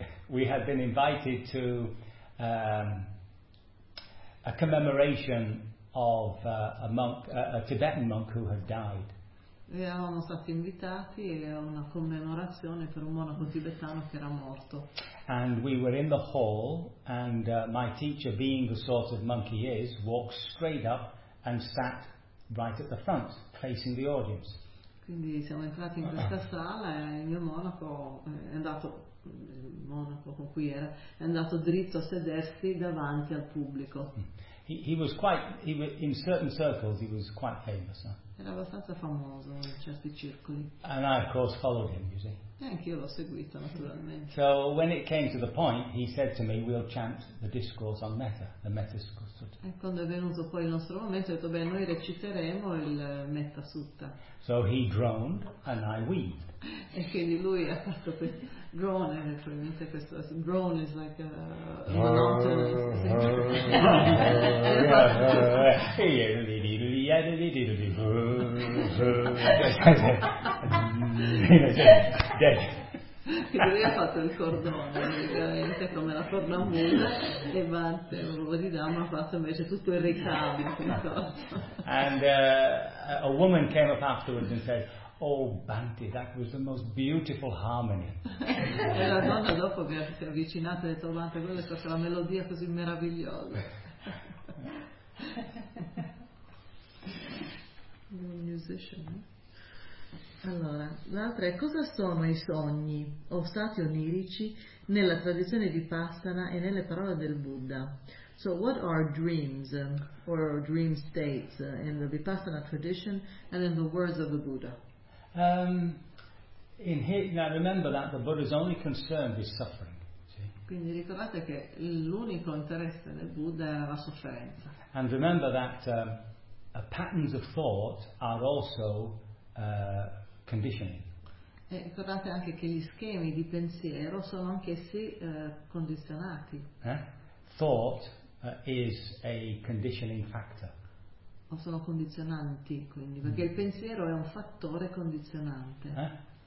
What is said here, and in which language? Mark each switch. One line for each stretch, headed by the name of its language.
English: We had been invited to a commemoration of a monk, a Tibetan monk who had died.
Italian: Eravamo stati invitati a una commemorazione per un monaco tibetano che era morto.
English: And we were in the hall and my teacher, being the sort of monk he is, walked straight up and sat right at the front, facing the audience.
Italian: Quindi siamo entrati in questa sala e il mio monaco è andato, il monaco con cui era, è andato dritto a sedersi davanti al pubblico.
English: In certain circles he was quite famous.
Italian: Era abbastanza famoso in certi circoli.
English: And I of course followed him, you see.
Italian: Anch'io l'ho seguito naturalmente.
English: So when it came to the point, he said to me, "We'll chant the discourse on Metta, the Metta Sutta."
Italian: E quando è venuto poi il nostro momento, ho detto, "Beh, noi reciteremo il Metta Sutta."
English: So he groaned and I wheezed.
Italian: E quindi lui ha fatto questo groan, probabilmente questo groan
English: is like a
Italian: lui ha fatto il cordone praticamente come la corna muta e Bhante Bodhidharma ha fatto invece tutto il ricambio.
English: And a woman came up afterwards and said, "Oh Bhante, that was the most beautiful harmony."
Italian: E la donna dopo che si è avvicinata ha detto, "Bhante, quella è stata la melodia così meravigliosa."
English: Musician.
Italian: Allora, l'altra è: cosa sono i sogni o stati onirici nella tradizione Vipassana e nelle parole del Buddha?
English: So what are dreams or dream states in the Vipassana tradition and in the words of the Buddha? Now remember that the Buddha's only concern is suffering.
Italian: Quindi ricordate che l'unico interesse del Buddha era la sofferenza.
English: And remember that patterns of thought are also conditioning.
Italian: E ricordate anche che gli schemi di pensiero sono anch'essi condizionati.
English: Thought is a conditioning factor.
Italian: O sono condizionanti, quindi, perché il pensiero è un fattore condizionante.